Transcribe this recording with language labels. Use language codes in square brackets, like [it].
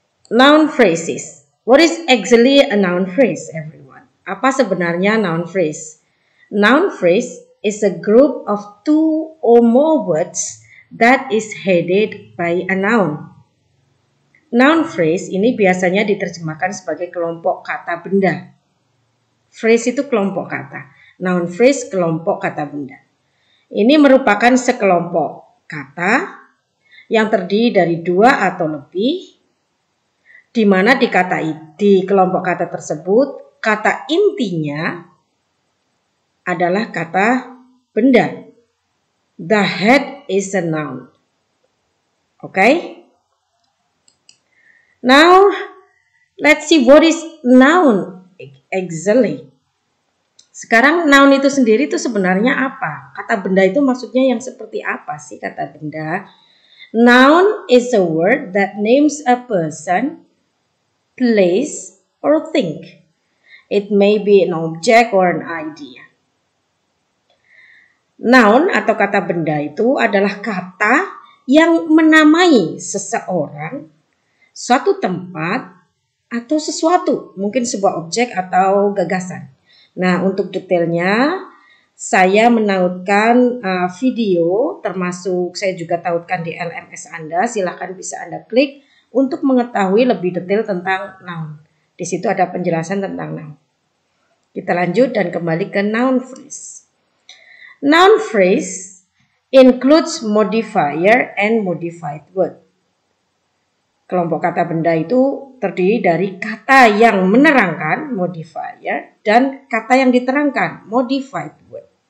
[en] Noun phrases. What is actually a noun phrase, everyone? [id] Apa sebenarnya [en] noun phrase? Noun phrase is a group of two or more words that is headed by a noun. [id] Noun phrase ini biasanya diterjemahkan sebagai kelompok kata benda. Phrase itu kelompok kata. Noun phrase kelompok kata benda. Ini merupakan sekelompok kata yang terdiri dari dua atau lebih, di mana di kelompok kata tersebut, kata intinya adalah kata benda. [en] The head is a noun. Okay? Now, let's see what is noun exactly. [id] Sekarang noun itu sendiri itu sebenarnya apa? Kata benda itu maksudnya yang seperti apa sih kata benda? [en] Noun is a word that names a person, place, or thing. It may be an object or an idea. [id] Noun atau kata benda itu adalah kata yang menamai seseorang, suatu tempat, atau sesuatu. Mungkin sebuah objek atau gagasan. Nah, untuk detailnya saya menautkan video, termasuk saya juga tautkan di LMS Anda. Silahkan bisa Anda klik untuk mengetahui lebih detail tentang noun. Di situ ada penjelasan tentang noun. Kita lanjut dan kembali ke noun phrase. [en] Noun phrase includes modifier and modified word. [id] Kelompok kata benda itu terdiri dari kata yang menerangkan, modifier, dan kata yang diterangkan, modified word.